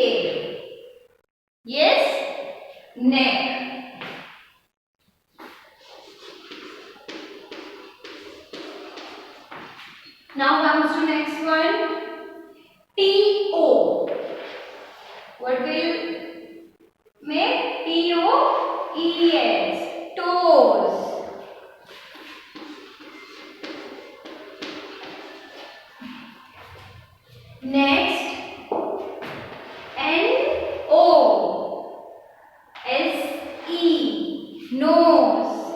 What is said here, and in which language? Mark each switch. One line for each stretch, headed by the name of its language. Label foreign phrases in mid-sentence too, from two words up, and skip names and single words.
English: Yes. Neck. Now comes to next one. T-O. What will make? T-O-E-S. Toes. Next. N-O-S-E. Nose.